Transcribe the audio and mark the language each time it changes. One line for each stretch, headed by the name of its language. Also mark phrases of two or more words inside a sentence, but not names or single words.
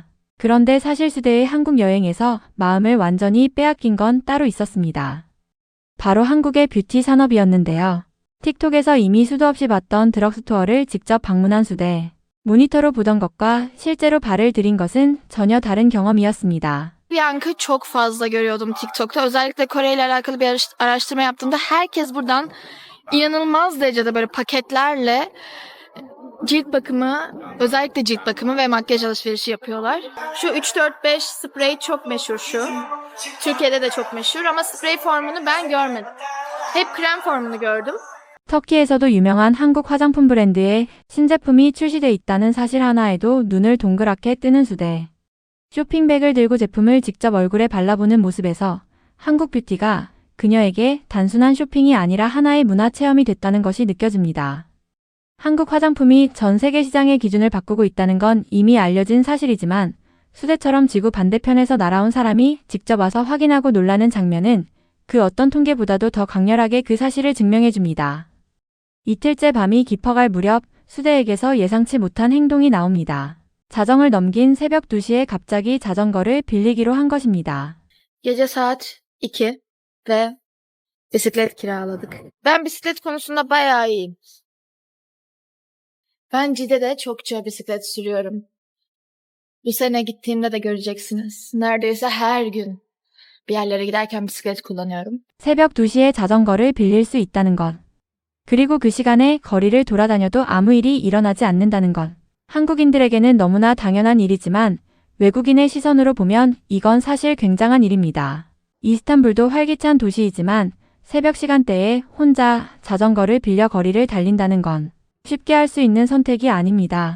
Korean: 그런데 사실 수대의 한국 여행에서 마음을 완전히 빼앗긴 건 따로 있었습니다. 바로 한국의 뷰티 산업이었는데요. 틱톡에서 이미 수도 없이 봤던 드럭스토어를 직접 방문한 수대. 모니터로 보던 것과 실제로 발을 들인 것은 전혀 다른 경험이었습니다.
Turkish: Yankı çok fazla görüyordum TikTok'ta. Özellikle Kore ile alakalı bir araştırma yaptığımda herkes buradan inanılmaz derecede böyle paketlerle cilt bakımı, özellikle cilt bakımı ve makyaj alışverişi yapıyorlar. Şu 3-4-5 sprey çok meşhur şu. Türkiye'de de çok meşhur ama sprey formunu ben görmedim. Hep krem formunu gördüm.
Korean: 터키에서도 유명한 한국 화장품 브랜드의 신제품이 출시돼 있다는 사실 하나에도 눈을 동그랗게 뜨는 수대. 쇼핑백을 들고 제품을 직접 얼굴에 발라보는 모습에서 한국 뷰티가 그녀에게 단순한 쇼핑이 아니라 하나의 문화 체험이 됐다는 것이 느껴집니다. 한국 화장품이 전 세계 시장의 기준을 바꾸고 있다는 건 이미 알려진 사실이지만 수대처럼 지구 반대편에서 날아온 사람이 직접 와서 확인하고 놀라는 장면은 그 어떤 통계보다도 더 강렬하게 그 사실을 증명해줍니다. 이틀째 밤이 깊어갈 무렵 수대에게서 예상치 못한 행동이 나옵니다. 자정을 넘긴 새벽 2시에 갑자기 자전거를 빌리기로 한 것입니다.
Turkish: Gece saat 2 ve bisiklet kiraladık. Ben bisiklet konusunda bayağı iyiyim. Ben Cide'de çokça bisiklet sürüyorum. Bu sene gittiğimde de göreceksiniz. Neredeyse her gün bir yerlere giderken bisiklet kullanıyorum.
Korean: 새벽 2시에 자전거를 빌릴 수 있다는 것. 그리고 그 시간에 거리를 돌아다녀도 아무 일이 일어나지 않는다는 것. 한국인들에게는 너무나 당연한 일이지만 외국인의 시선으로 보면 이건 사실 굉장한 일입니다. 이스탄불도 활기찬 도시이지만 새벽 시간대에 혼자 자전거를 빌려 거리를 달린다는 건 쉽게 할 수 있는 선택이 아닙니다.